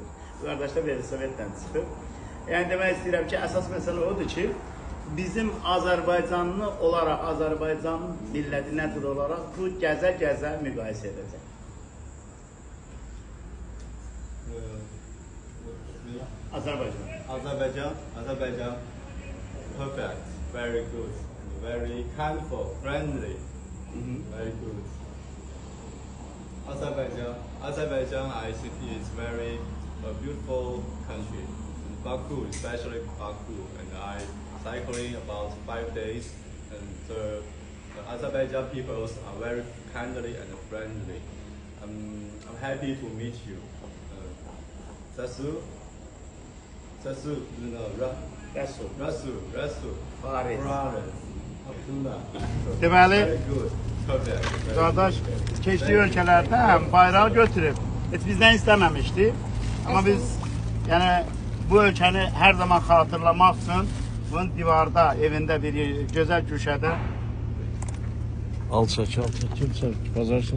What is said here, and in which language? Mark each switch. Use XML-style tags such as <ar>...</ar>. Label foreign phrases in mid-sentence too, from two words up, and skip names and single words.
<az>Bu qardaş da velosipedlə çıxır. Yəni demək istəyirəm ki, əsas məsələ odur ki, bizim Azərbaycanlı olaraq, Azərbaycan milləti nədir olaraq bu gəzə-gəzə müqayisə edəcək. Azərbaycan,</az> <en>perfect, very good, very kindful, friendly, very good. Azerbaijan, I think it's very beautiful country. Baku, especially Baku, and I cycling about 5 days, and the Azerbaijan peoples are very kindly and friendly. I'm happy to meet you. Sasu, Rasu, Faris. Abdullah.</en> <az>Deməli,</az> <en>Very good. Perfect. Very</en> <az>qardaş</az> <en>good.</en> <az>keçdiyi ölkələrdə həm bayrağı götürüb. Heç bizdən istəməmişdi. Amma biz yəni bu ölkəni hər zaman xatırlamaq üçün bunun divarda, evində bir gözəl güşədə Alçak kimse bazarsın.</az>